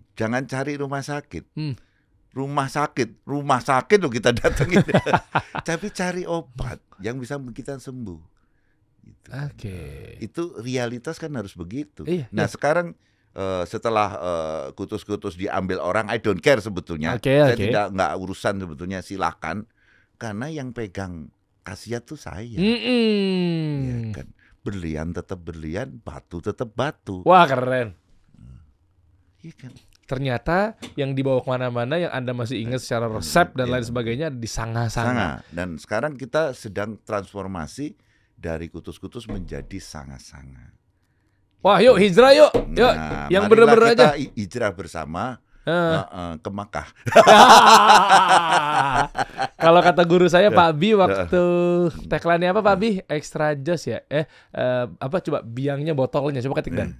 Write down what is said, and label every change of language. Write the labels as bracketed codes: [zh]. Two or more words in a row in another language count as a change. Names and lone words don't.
[id] Jangan cari rumah sakit. Rumah sakit loh kita datengin. Tapi cari obat yang bisa bikin kita sembuh. Gitu. Itu realitas kan harus begitu. Sekarang setelah kutus-kutus diambil orang, [en] I don't care sebetulnya. [id] Saya nggak urusan sebetulnya, silakan. Karena yang pegang khasiat tuh saya. Ya kan. Berlian tetap berlian, batu tetap batu. Wah, keren. Iya kan. Ternyata yang dibawa kemana-mana yang Anda masih ingat secara resep dan lain sebagainya di sanga-sanga. Dan sekarang kita sedang transformasi dari kutus-kutus menjadi sanga-sanga. Wah, yuk hijrah yuk. Yang bener-bener aja. Kita hijrah bersama ke Makkah. Kalau kata guru saya Pak Bi waktu tagline-nya apa Pak Bi? Extra joss ya. Apa coba biangnya botolnya, coba ketik dan.